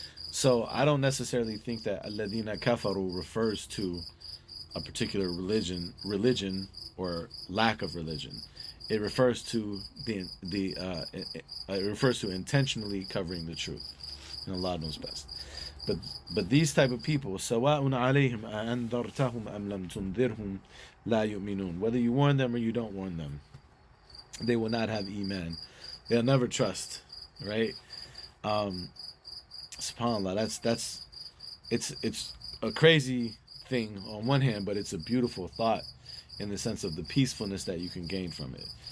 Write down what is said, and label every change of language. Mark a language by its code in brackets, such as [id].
[en] So I don't necessarily think that alladina kafaru refers to a particular religion or lack of religion. It refers to it refers to intentionally covering the truth, and Allah knows best. But these type of people, [ar] سواء عليهم أأنذرتهم أم لم تنذرهم لا يؤمنون. [en] Whether you warn them or you don't warn them, they will not have iman. They'll never trust, right? SubhanAllah, it's a crazy thing on one hand, but it's a beautiful thought in the sense of the peacefulness that you can gain from it.